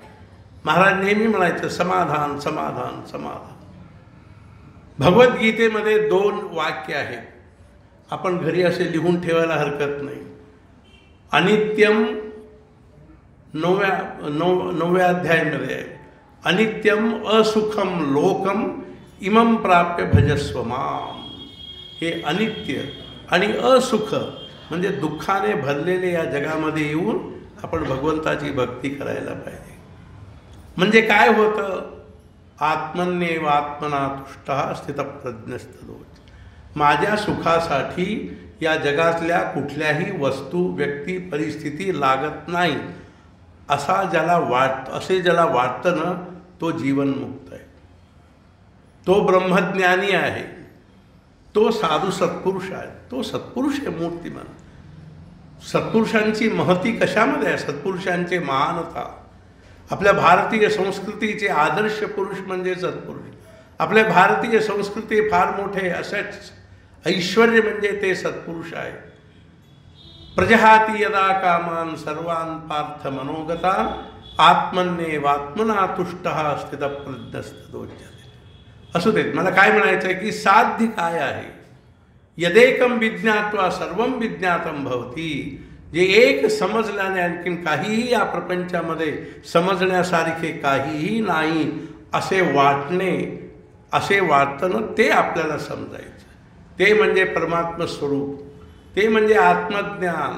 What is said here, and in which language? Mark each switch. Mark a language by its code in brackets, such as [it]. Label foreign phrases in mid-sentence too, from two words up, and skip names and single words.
[mr] महाराज नेहमी म्हणायचं समाधान समाधान समाधान. भगवद्गीतेमध्ये 2 वाक्य आहेत, आपण घरी असे लिहून ठेवायला हरकत नाही. अनित्यम 9व्या अध्यायामध्ये आहे. [sa] अनित्यम असुखम लोकम इमं प्राप्य भजस्व माम. [mr] हे अनित्य आणि असुख म्हणजे दुःखाने भरलेले या जगामध्ये येऊन आपण भगवंताची भक्ती करायला पाहिजे. म्हणजे काय होतं, [sa] आत्मन्येव आत्मना तुष्टः स्थितप्रज्ञस्तदोच. [mr] माझ्या सुखासाठी या जगातल्या कुठल्याही वस्तू, व्यक्ती, परिस्थिती लागत नाही असे ज्याला वाटतं ना, तो जीवनमुक्त आहे, तो ब्रह्मज्ञानी आहे. तो साधू सत्पुरुष आहे, तो सत्पुरुष आहे मूर्तिमान. सत्पुरुषांची महती कशामध्ये आहे? सत्पुरुषांचे महानता. आपल्या भारतीय संस्कृतीचे आदर्श पुरुष म्हणजे सत्पुरुष. आपल्या भारतीय संस्कृती फार मोठे असंच ऐश्वर्य म्हणजे ते सत्पुरुष आहे. [sa] प्रजहाती यदा कामान सर्वान पार्थ मनोगतान आत्मन्येवात्मना तुष्टः स्थितप्रज्ञस्तदोच्यते. [mr] असू देत, मला काय म्हणायचं आहे की साध्य काय आहे? [sa] यदेकं विज्ञात्वा सर्वं विज्ञातं भवती. [mr] जे एक समजल्याने आणखीन काहीही या प्रपंचामध्ये समजण्यासारखे काहीही नाही असे वाटणे, असे वाटणं ते आपल्याला समजायचं. ते म्हणजे परमात्म स्वरूप, ते म्हणजे आत्मज्ञान.